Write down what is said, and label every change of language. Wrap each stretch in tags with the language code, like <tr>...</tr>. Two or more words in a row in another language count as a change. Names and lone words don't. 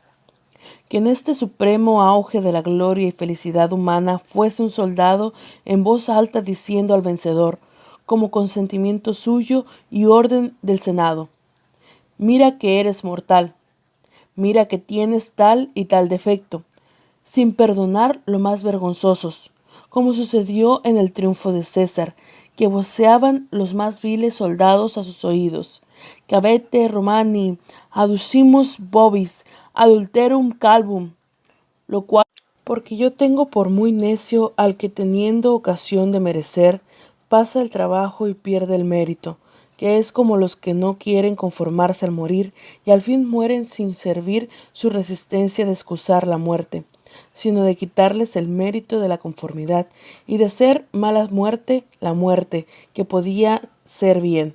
<es>Que en este supremo auge de la gloria y felicidad humana fuese un soldado en voz alta diciendo al vencedor, como consentimiento suyo y orden del Senado: mira que eres mortal, mira que tienes tal y tal defecto, sin perdonar lo más vergonzosos, como sucedió en el triunfo de César, que voceaban los más viles soldados a sus oídos:</es> <la>Cavete Romani, aducimus vobis, adulterum calvum,</la> <es>lo cual, porque yo tengo por muy necio al que teniendo ocasión de merecer, pasa el trabajo y pierde el mérito, que es como los que no quieren conformarse al morir y al fin mueren sin servir su resistencia de excusar la muerte, sino de quitarles el mérito de la conformidad y de hacer mala muerte la muerte, que podía ser bien.</es>